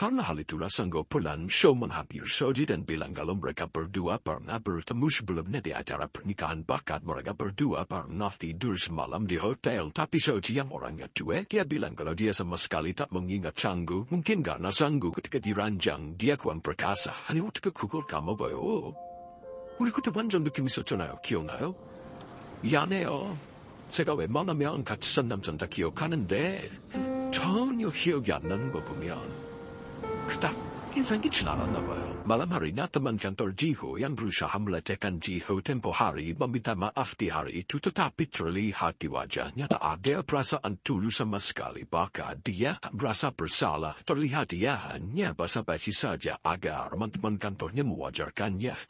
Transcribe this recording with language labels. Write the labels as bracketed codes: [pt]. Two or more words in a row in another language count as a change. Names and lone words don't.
[id] Karena hal itulah Sanggu pulang show menghampiri Soji dan bilang kalau mereka berdua pernah bertemu sebelumnya di acara pernikahan. Bahkan mereka berdua pernah tidur semalam di hotel. Tapi Soji yang orangnya cuek, dia bilang kalau dia sama sekali tak mengingat Sanggu. Mungkin karena Sanggu ketika diranjang dia kurang perkasa. Hanya untuk kukul kamu bayo. [ko] 우리 그때 완전 느낌 있었잖아요. 기억나요? 미안해요. 제가 웬만하면 같이 산 남자는 다 기억하는데 전혀 기억이 안 나는 거 보면 그닥 인상 깊진 않았나 봐요. [id] Malam harinya teman kantor Jiho yang berusaha melecehkan Jiho tempo hari meminta maaf di hari itu, tetapi terlihat di wajahnya tak ada perasaan tulus sama sekali. Bahkan dia merasa bersalah. Terlihat dia hanya basa-basi saja agar teman-teman kantornya mewajarkannya.